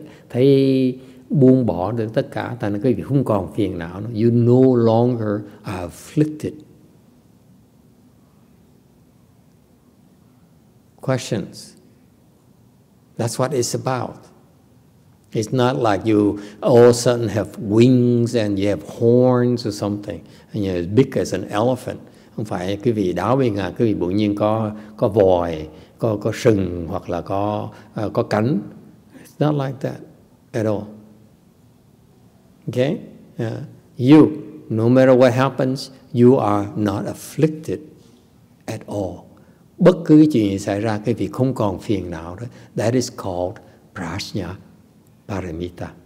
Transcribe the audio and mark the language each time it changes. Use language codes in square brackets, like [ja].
[vi] Thấy buông bỏ được tất cả, tại nên quý vị không còn phiền não nữa. [en] You no longer are afflicted. Questions? That's what it's about. It's not like you all of a sudden have wings and you have horns or something and you're as big as an elephant. [vi] Không phải quý vị đáo bên ngài, quý vị bỗng nhiên có vòi, có sừng hoặc là có cánh. [en] It's not like that at all. Okay? You, no matter what happens, you are not afflicted at all. [vi] Bất cứ cái chuyện gì xảy ra, cái vị không còn phiền não đó. [en] That is called Prajnaparamita.